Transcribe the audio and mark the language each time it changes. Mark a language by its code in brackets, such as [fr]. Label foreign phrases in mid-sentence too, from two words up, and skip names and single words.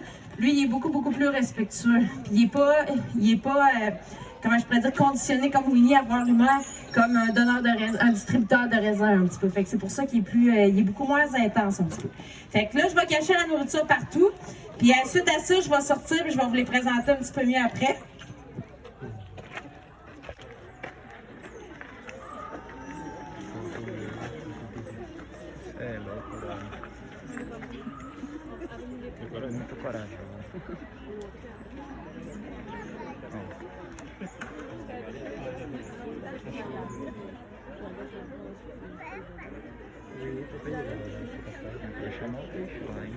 [fr] Lui, il est beaucoup, beaucoup plus respectueux. Puis il est pas comment je pourrais dire, conditionné comme Winnie à voir l'humain comme un donneur de raisin, un distributeur de raisin un petit peu. Fait que c'est pour ça qu'il est il est beaucoup moins intense un petit peu. Fait que là, je vais cacher la nourriture partout. Puis suite à ça, je vais sortir et je vais vous les présenter un petit peu mieux après. [pt] É louco, velho. Agora é muita coragem. Chamar o peixe lá, hein?